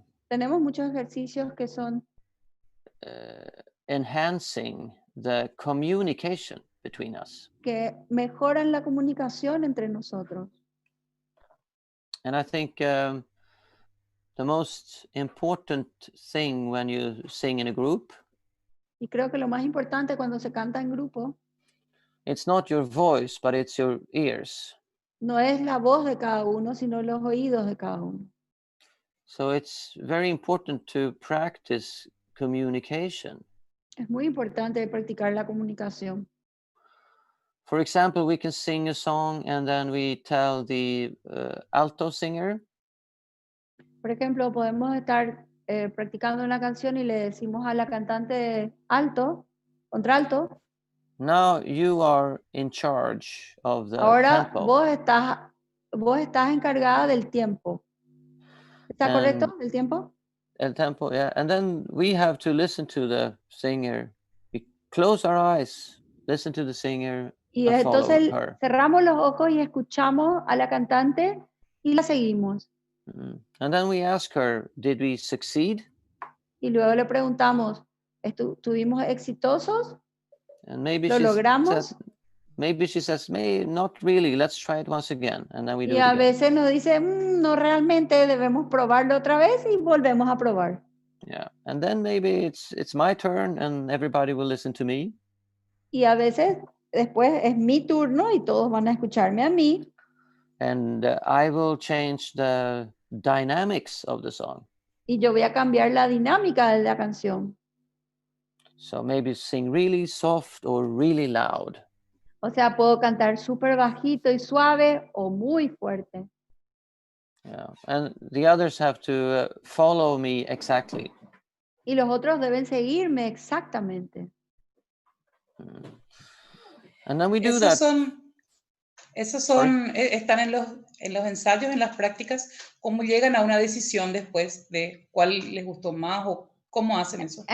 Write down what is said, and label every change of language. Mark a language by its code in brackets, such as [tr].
[es] Tenemos muchos ejercicios que son [en] enhancing the communication between us. [es] que mejoran la comunicación entre nosotros. [en] And I think the most important thing when you sing in a group, [es] Y creo que lo más importante cuando se canta en grupo [en] it's not your voice, but it's your ears. [es] no es la voz de cada uno, sino los oídos de cada uno. [en] So it's very important to practice communication. [es] Es muy importante practicar la comunicación. [en] For example, we can sing a song and then we tell the alto singer, [es] Por ejemplo, podemos estar practicando una canción y le decimos a la cantante alto, contralto, [en] now you are in charge of the [es] ahora [en] tempo. [es] vos estás encargada del tiempo. ¿Está correcto? ¿El tiempo? El tempo, yeah. [en] And then we have to listen to the singer. We close our eyes, listen to the singer, [es] Y [en] and follow [es] entonces [en] her. [es] cerramos los ojos y escuchamos a la cantante y la seguimos. [en] And then we ask her, did we succeed? [es] Y luego le preguntamos, ¿estuvimos exitosos? [en] And maybe [es] ¿Lo logramos? [en] she says, not really, let's try it once again. And then we do [es] Y [en] it [es] a [en] again. [es] veces nos dice, no realmente debemos probarlo otra vez y volvemos a probar. [en] Yeah. And then maybe it's my turn and everybody will listen to me. [es] Y a veces después es mi turno y todos van a escucharme a mí. [en] And I will change the dynamics of the song. [es] Y yo voy a cambiar la dinámica de la canción. [en] So maybe sing really soft or really loud. [es] O sea, puedo cantar súper bajito y suave o muy fuerte. [en] Yeah. And the others have to follow me exactly. [es] Y los otros deben seguirme exactamente. [en] And then we do [es] Esos [en] that. [es] están en los ensayos, en las prácticas, cómo llegan a una decisión después de cuál les gustó más o cómo hacen eso.